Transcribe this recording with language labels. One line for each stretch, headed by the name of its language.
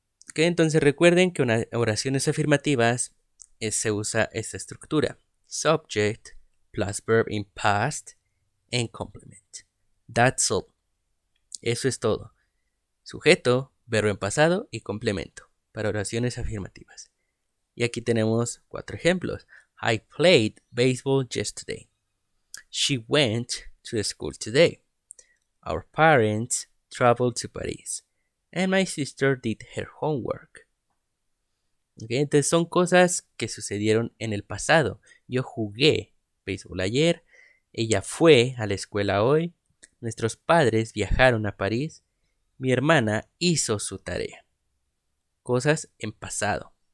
Spanish: Ok, entonces recuerden que en oraciones afirmativas se usa esta estructura:
English: subject plus verb in past and complement. That's all.
Spanish: Eso es todo. Sujeto, verbo en pasado y complemento para oraciones afirmativas. Y aquí tenemos 4 ejemplos.
English: I played baseball yesterday. She went to school today. Our parents traveled to Paris. And my sister did her homework.
Spanish: Okay, entonces son cosas que sucedieron en el pasado. Yo jugué béisbol ayer. Ella fue a la escuela hoy. Nuestros padres viajaron a París. Mi hermana hizo su tarea. Cosas en pasado.